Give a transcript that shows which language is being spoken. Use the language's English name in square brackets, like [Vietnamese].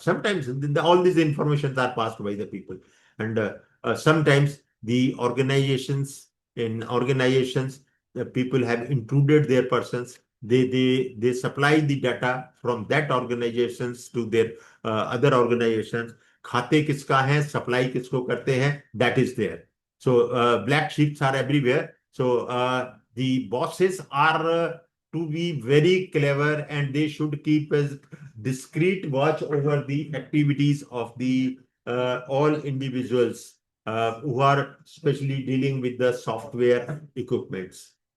[English] Sometimes all these informations are passed by the people, and sometimes the organizations, the people have intruded their persons. They supply the data from that organizations to their other organizations. [Hindi] खाते किसका है, supply किसको करते हैं, [English] that is there. So black sheeps are everywhere. So the bosses are to be very clever, and they should keep a discreet watch over the activities of the all individuals who are especially dealing with the software equipments.